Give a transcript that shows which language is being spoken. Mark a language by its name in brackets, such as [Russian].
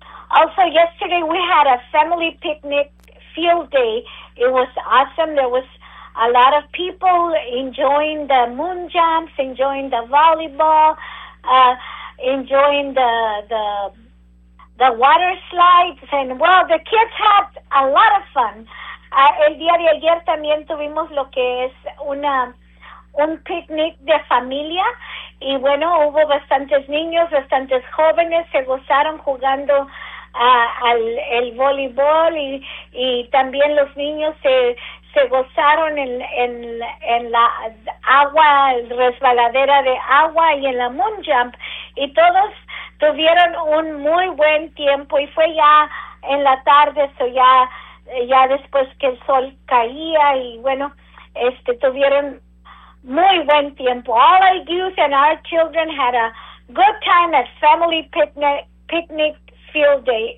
[English] Also, yesterday we had a family picnic field day. It was awesome. There was a lot of people enjoying the moon jumps, enjoying the volleyball, enjoying the water slides, and well, the kids had a lot of fun. [Spanish] El día de ayer también tuvimos lo que es un picnic de familia, y bueno, hubo bastantes niños, bastantes jóvenes, se gozaron jugando el voleibol, y también los niños se gozaron en la agua, resbaladera de agua, y en la moon jump, y todos tuvieron un muy buen tiempo, y fue ya en la tarde, ya después que el sol caía, y bueno, tuvieron muy buen tiempo. [English] All our youth and our children had a good time at family picnic field day.